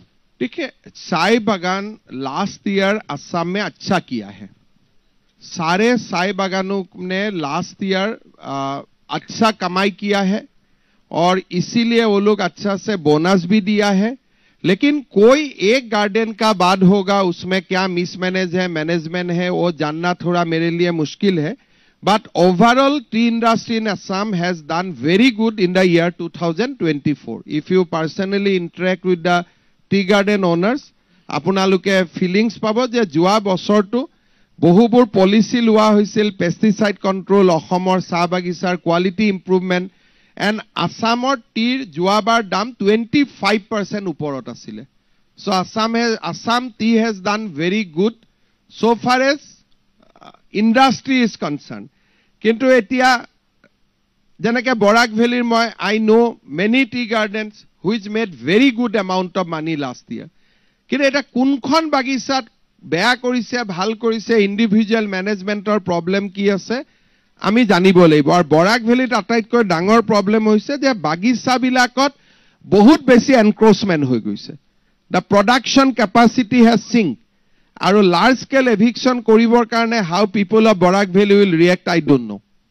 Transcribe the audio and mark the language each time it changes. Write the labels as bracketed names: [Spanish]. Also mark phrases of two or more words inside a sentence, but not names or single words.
[Hindi] देखिए चाय बागान [English] last year [Hindi] असम में अच्छा किया है सारे चाय बागानों ने [English] last year [Hindi] अच्छा कमाई किया है और इसीलिए वो लोग अच्छा से बोनस भी दिया है लेकिन कोई एक गार्डन का बाद होगा उसमें क्या मिसमैनेज है मैनेजमेंट है वो जानना थोड़ा मेरे लिए मुश्किल है [English] but overall tea industry in Assam has done very good in the year 2024 if you personally interact with the tea garden owners [Assamese] আপোনালোকে ফিলিংস পাব যে যোৱা বছৰটো বহুবোৰ পলিচি লোৱা হৈছিল [English] pesticide control [Assamese] অসমৰ চাহ বাগিচাৰ [English] quality improvement [Assamese] and Assamor tea যোৱাবাৰ দাম 25% ওপৰত আছিল [English] so Assam tea has done very good so far as industry is concerned [Assamese] কিন্তু এতিয়া যেনেকৈ বৰাক ভেলীৰ মই [English] I know many tea gardens which made very good amount of money last year [Assamese] কিন্তু এটা কোনখন বাগিচাত বেয়া কৰিছে ভাল কৰিছে [English] individual management problem [Assamese] কি আছে আমি জানিব লাগিব আৰু বৰাক ভেলীত আটাইতকৈ ডাঙৰ প্ৰবলেম হৈছে যে বাগিচা বিলাকত বহুত বেছি এনক্ৰোচমেন্ট হৈ গৈছে [English] the production capacity has sink [Assamese] আৰু [English] large scale eviction [Assamese] কৰিবৰ কাৰণে [English] how people of Barak Valley will react I don't know